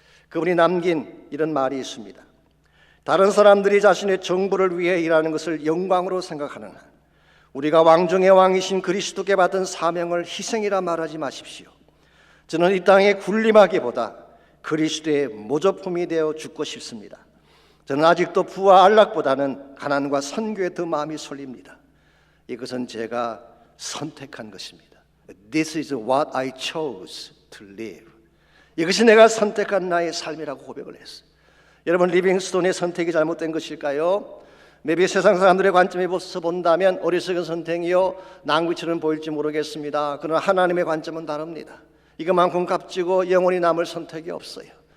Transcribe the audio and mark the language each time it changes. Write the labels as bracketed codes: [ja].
[ko] 그분이 남긴 이런 말이 있습니다. 다른 사람들이 자신의 정부를 위해 일하는 것을 영광으로 생각하는 한 우리가 왕중의 왕이신 그리스도께 받은 사명을 희생이라 말하지 마십시오. 저는 이 땅에 군림하기보다 그리스도의 모조품이 되어 죽고 싶습니다. 저는 아직도 부와 안락보다는 가난과 선교에 더 마음이 쏠립니다. 이것은 제가 선택한 것입니다. [en] This is what I chose to live. [ko] 이것이 내가 선택한 나의 삶이라고 고백을 했어요. 여러분, 리빙스톤의 선택이 잘못된 것일까요? maybe 세상 사람들의 관점에서 본다면 어리석은 선택이요 낭비처럼 보일지 모르겠습니다. 그러나 하나님의 관점은 다릅니다. 이것만큼 값지고 영원히 남을 선택이 없어요.